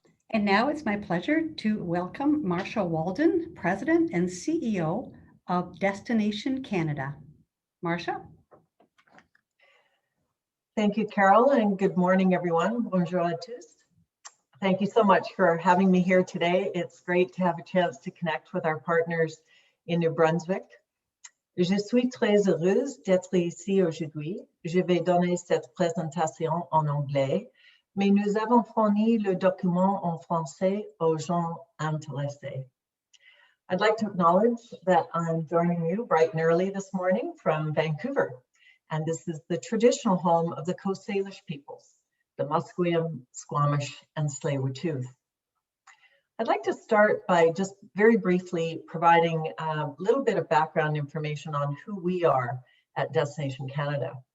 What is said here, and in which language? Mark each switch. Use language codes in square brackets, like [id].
[en] And now it's my pleasure to welcome Marsha Walden, President and CEO of Destination Canada. Marsha? Thank you, Carol, and good morning, everyone. [fr] Bonjour à tous. [en] Thank you so much for having me here today. It's great to have a chance to connect with our partners in New Brunswick. [fr] Je suis très heureuse d'être ici aujourd'hui. Je vais donner cette présentation en anglais, mais nous avons fourni le document en français aux gens intéressés. [en] I'd like to acknowledge that I'm joining you bright and early this morning from Vancouver, and this is the traditional home of the Coast Salish peoples, the Musqueam, Squamish, and Tsleil-Waututh. I'd like to start by just very briefly providing a little bit of background information on who we are at Destination Canada.